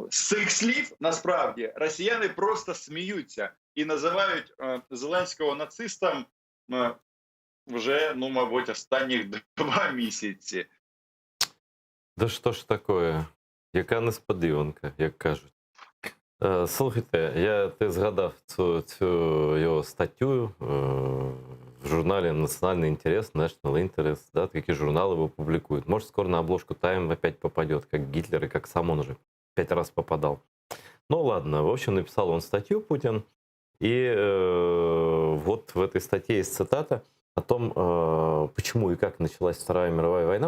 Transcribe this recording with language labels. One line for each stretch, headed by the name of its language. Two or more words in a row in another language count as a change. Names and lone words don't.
Ukrainian: З цих слів, насправді, росіяни просто сміються і називають Зеленського нацистом вже, мабуть, останніх 2 місяці. Да що ж таке? Яка несподіванка, як кажуть. Слухайте, ти згадав цю його статтю
Russian: в журнале
Ukrainian: «Национальный интерес»,
Russian: «National Interest», да, такие журналы его публикуют. Может, скоро на обложку Time опять попадет, как Гитлер и как сам он уже 5 раз попадал. Ну ладно, в общем, написал он статью, Путин, и вот в этой статье есть цитата о том, почему и как началась Вторая мировая война.